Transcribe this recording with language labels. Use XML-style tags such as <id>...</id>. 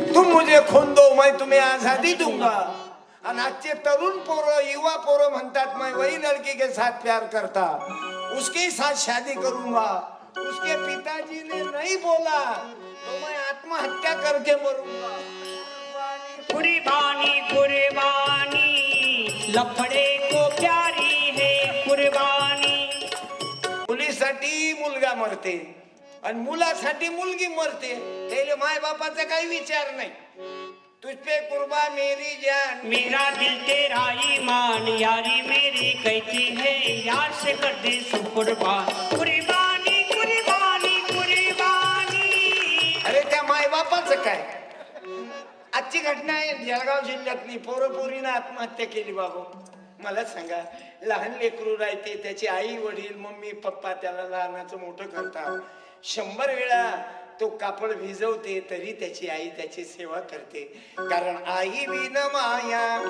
<hi>मुझे खून दो मैं तुम्हें आजादी दूंगा।</hi> <mr>और आजचे तरुण पोरं युवा पोरं म्हणतात</mr> <hi>मैं वही लड़की के साथ प्यार करता, उसके साथ शादी करूंगा। उसके पिताजी ने नहीं बोला तो मैं आत्महत्या करके मरूंगा। कुर्बानी कुर्बानी लफड़े को प्यारी है कुर्बानी।</hi> <mr>मुलीसाठी मुलगा मरते आणि मुलासाठी मुलगी मरते, त्याला माय बापाचा काही विचार नाही।</mr> <hi>तुझ पे कुर्बान मेरी जान, मेरा दिल तेरा ईमान, यारी मेरी कहती है यार से कर दे सब कुर्बान। कुर्बानी कुर्बानी कुर्बानी।</hi> <mr>अरे त्या माय बापाचं काय? आजची घटना आहे जळगाव जिल्ह्यातली, पोरपोरीनं आत्महत्या केली बाबू। मला सांगा, लहान लेकरू राहते, त्याची आई वडील मम्मी पप्पा त्याला लहानाचं मोठं करतात, 100 वेळा तो कापड भिजवते तरी त्याची आई त्याची सेवा करते, कारण आई विन माया</mr>